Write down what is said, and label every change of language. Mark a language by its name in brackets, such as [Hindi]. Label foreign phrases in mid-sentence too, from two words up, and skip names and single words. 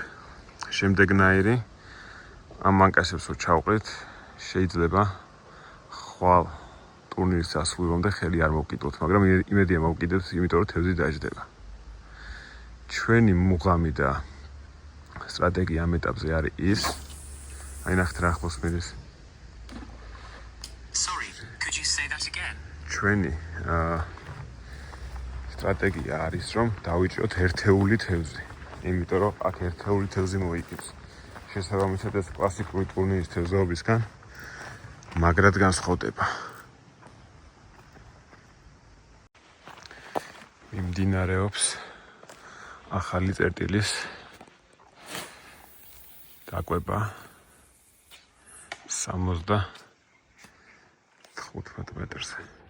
[Georgian] შემდეგნაირი ამ მანკასებს რო ჩავყრით, შეიძლება ხვალ ტურნირის დასრულებამდე ხელი არ მოვკიდოთ, მაგრამ იმედია მოვკიდოთ, იმიტომ რომ თევზი დაждდება. ჩვენი მუღამი და სტრატეგია ამ ეტაპზე არის ის. აი ნახეთ რა ახლოს მიდის. [English] Sorry, could you say that again? [Georgian] ჩვენი სტრატეგია არის რომ დავიჭროთ ერთეული თევზი. იმიტომ რომ აქ ერთეული თევზი მოიგებს. შესაბამისად ეს კლასიკური ტურნირის თევზაობისგან მაგრად განსხვავდება. მიმდინარეობს ახალი წერტილის დაკვება 75 მეტრზე.